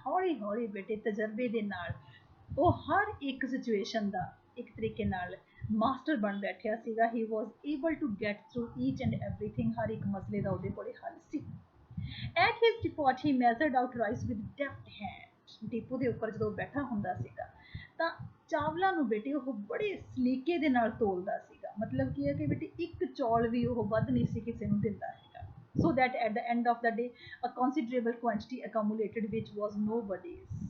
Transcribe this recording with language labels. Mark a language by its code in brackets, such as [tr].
[pa] ਹੌਲੀ ਹੌਲੀ ਬੇਟੇ ਤਜਰਬੇ ਦੇ ਨਾਲ ਉਹ ਹਰ ਇੱਕ ਸਿਚੁਏਸ਼ਨ ਦਾ ਇੱਕ ਤਰੀਕੇ ਨਾਲ ਮਾਸਟਰ ਬਣ ਬੈਠਿਆ ਸੀਗਾ। [en] he was able to get through each and everything, [pa] ਹਰ ਇੱਕ ਮਸਲੇ ਦਾ ਉਹਦੇ ਕੋਲੇ ਹੱਲ ਸੀ। [en] At his depot he measured out rice with deft hand. [pa] Depot ਦੇ ਉੱਪਰ ਜਦੋਂ ਬੈਠਾ ਹੁੰਦਾ ਸੀਗਾ ਤਾਂ ਚਾਵਲਾਂ ਨੂੰ ਬੇਟੇ ਉਹ ਬੜੇ ਸਲੀਕੇ ਦੇ ਨਾਲ ਤੋਲਦਾ ਸੀਗਾ। ਮਤਲਬ ਕੀ ਹੈ ਕਿ ਬੇਟੇ ਇੱਕ ਚੌਲ ਵੀ ਉਹ ਵੱਧ ਨਹੀਂ ਸੀ ਕਿਸੇ ਨੂੰ ਦਿੰਦਾ ਹੈਗਾ। [en] So that at the end of the day a considerable quantity accumulated which was nobody's.